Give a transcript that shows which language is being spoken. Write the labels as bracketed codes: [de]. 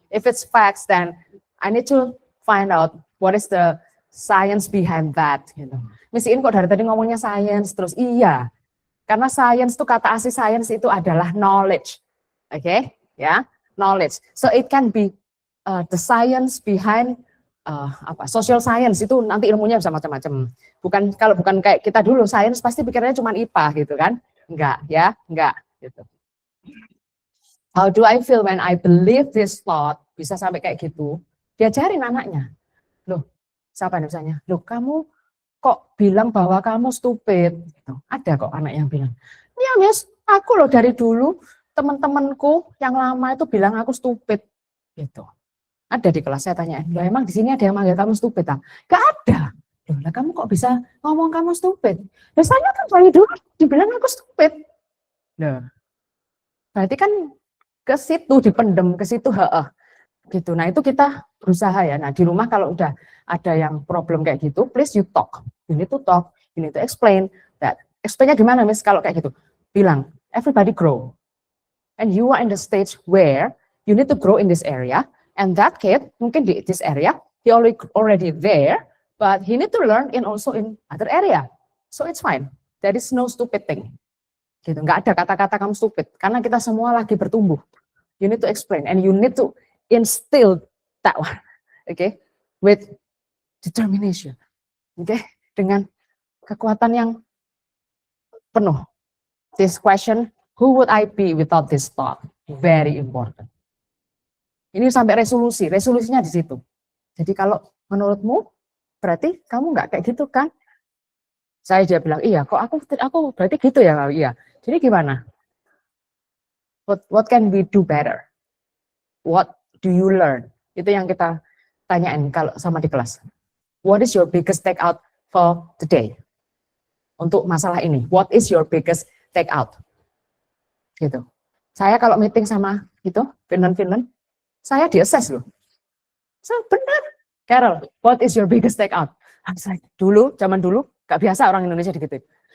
[en] If it's facts, then I need to find out what is the science behind that. [id] Gitu. Miss In kok dari tadi ngomongnya science terus? Iya, karena science itu kata asli science itu adalah knowledge, oke? [en] Ya, knowledge. So it can be the science behind social science [id] itu nanti ilmunya bisa macam-macam. Kalau bukan kayak kita dulu, science pasti pikirnya cuma IPA gitu kan? Enggak, ya, enggak. Gitu. [en] How do I feel when I believe this thought? [id] Bisa sampai kayak gitu. Diajarin anaknya. Loh, siapa misalnya? Loh, kamu kok bilang bahwa kamu stupid? Gitu. Ada kok anak yang bilang. Ya, Miss, aku loh dari dulu teman-temanku yang lama itu bilang aku stupid. Gitu. Ada di kelas saya tanya, loh emang di sini ada yang manggil kamu stupid? Gak ada. Loh, lah kamu kok bisa ngomong kamu stupid? Ya saya kan dari dulu dibilang aku stupid. Nah, berarti kan ke situ dipendem, ke situ gitu. Nah itu kita berusaha ya. Nah di rumah kalau udah ada yang problem kayak gitu, [en] please you talk. You need to talk, you need to explain that. [id] Explainnya gimana Miss kalau kayak gitu? [en] Bilang, everybody grow. And you are in the stage where you need to grow in this area. And that kid, [id] mungkin di [en] this area, he already there, but he need to learn also in other area. So it's fine. There is no stupid thing. [id] Gitu. Nggak ada kata-kata kamu stupid, karena kita semua lagi bertumbuh. [en] You need to explain, and you need to instill that one, okay, with determination, okay, [id] dengan kekuatan yang penuh. [en] This question, who would I be without this thought? Very important. [id] Ini sampai resolusinya di situ. Jadi kalau menurutmu, berarti kamu nggak kayak gitu kan? Saya dia bilang, iya, kok aku berarti gitu ya? Iya. Jadi gimana? [en] What can we do better? What do you learn? [id] Itu yang kita tanyain kalau sama di kelas. [en] What is your biggest take out for today? [id] Untuk masalah ini, [en] what is your biggest take out? Gitu. [id] Saya kalau meeting sama itu Finland, saya di-assess loh. [en] So, [id] benar. [en] Carol, what is your biggest takeout? I was like, [id] zaman dulu, gak biasa orang Indonesia digituin.